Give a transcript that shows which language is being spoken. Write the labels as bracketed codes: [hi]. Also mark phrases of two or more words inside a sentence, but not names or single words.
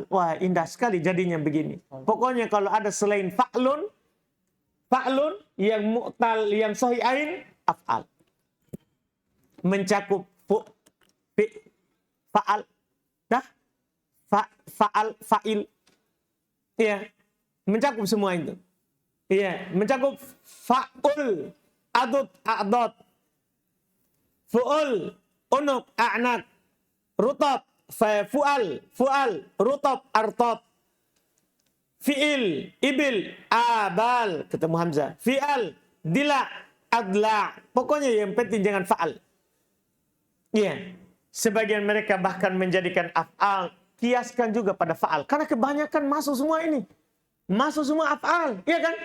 [id] Wah, indah sekali jadinya begini. Pokoknya kalau ada selain fa'lun yang mu'tal, yang sahih ain, af'al. Mencakup fa'al, dah, [ar] فعل فاعل. [id] Iya, mencakup semua itu. Iya, mencakup fa'ul, [ar] عضد أعضاد فعل عنق أعناق رطب فعل رطب أرطاب, فعل إبل, abal, [id] ketemu hamzah, [ar] فعال ضلع أضلاع. [id] Pokoknya yang penting jangan fa'al. Iya. Sebagian mereka bahkan menjadikan af'al, kiaskan juga pada fa'al. Karena kebanyakan masuk semua ini. Masuk semua af'al. Iya kan?